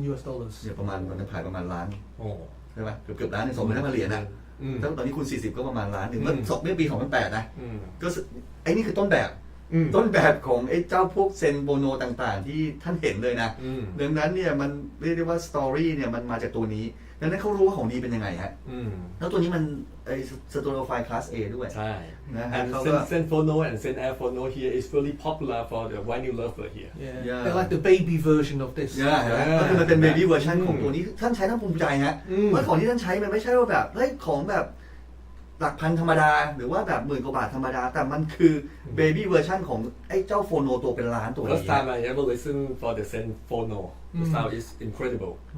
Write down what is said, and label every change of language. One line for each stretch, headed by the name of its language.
Thai: เนี่ยประมาณมันขายประมาณล้าน ใช่ไหมเกือบล้านหนึ่ง25,000 เหรียญนะถ้าตอนนี้คุณ40ก็ประมาณล้านหนึ่งเมื่อปี2008นะก็ไอ้นี่คือต้นแบบของไอ้เจ้าพวกเซนโบโนต่างๆที่ท่านเห็นเลยนะดังนั้นเนี่ยมันเรียกได้ว่าสตอรี่เนี่ยมันมาจากตัวนี้ดังนั้นเขารู้ว่าของดีเป็นยังไงฮะแล้วตัวนี้มันไอ้ Stereophile Class A ด้วย ใช่ นะฮะ
English: and Zen Phono and Zen Air Phono here is really popular for the vinyl lover here They're like the baby version of this
Thai: ก็คือมันเป็น baby version ของตัวนี้ท่านใช้ท่านภูมิใจฮะว่าของที่ท่านใช้มันไม่ใช่ว่าแบบเฮ้ยของแบบหลักพันธรรมดาหรือว่าแบบ10,000 กว่าบาทธรรมดาแต่มันคือ baby version ของไอ้เจ้าโฟโนตัวเป็นล้านตัวนี้
English: First time I ever listen for the Zen Phono the sound is incredible